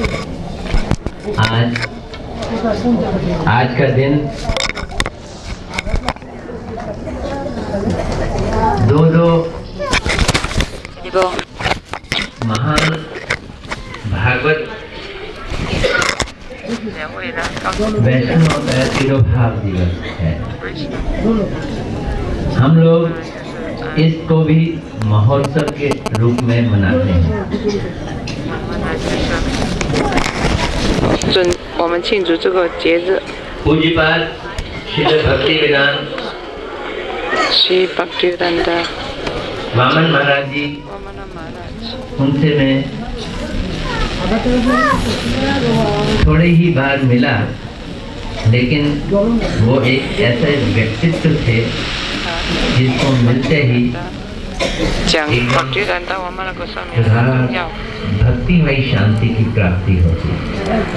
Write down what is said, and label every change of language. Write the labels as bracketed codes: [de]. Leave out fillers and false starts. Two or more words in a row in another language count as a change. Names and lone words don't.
[hi] आज का दिन दो महान भागवत वैष्णव तिरुभाव दिवस है। हम लोग इसको भी महोत्सव के रूप में मनाते हैं। [zh] 我们庆祝这个节日。 [hi] पूज्यपाद श्री भक्तिवेदांत श्री भक्तिवेदांत वामन महाराज जी, उनसे मैं थोड़ी ही बार मिला, लेकिन वो एक ऐसे व्यक्तित्व थे जिसको मिलते ही भक्तिमयी शांति की प्राप्ति होती है।